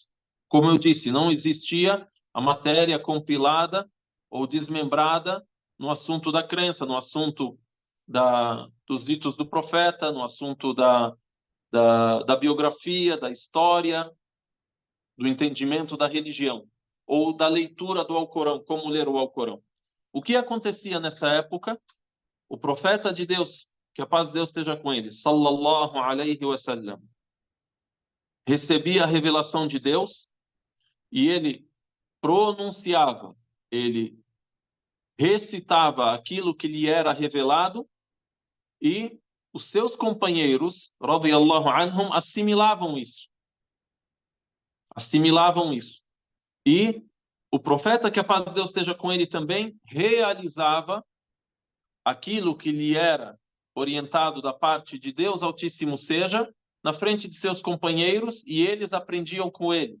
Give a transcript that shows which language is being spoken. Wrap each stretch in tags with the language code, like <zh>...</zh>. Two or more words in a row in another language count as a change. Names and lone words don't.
<pt>Como eu disse, não existia a matéria compilada ou desmembrada no assunto da crença, no assunto dos ditos do profeta, no assunto da biografia, da história, do entendimento da religião, ou da leitura do Alcorão, como ler o Alcorão. O que acontecia nessa época? O profeta de Deus, que a paz de Deus esteja com ele,</pt> <ar>صلى الله عليه وسلم,</ar> <pt>recebia a revelação de Deus e ele pronunciava, ele recitava aquilo que lhe era revelado e os seus companheiros,</pt> <ar>رضي الله عنهم,</ar> <pt>assimilavam isso. Assimilavam isso. E o profeta, que a paz de Deus esteja com ele, também realizava aquilo que lhe era orientado da parte de Deus Altíssimo seja, na frente de seus companheiros, e eles aprendiam com ele.</pt>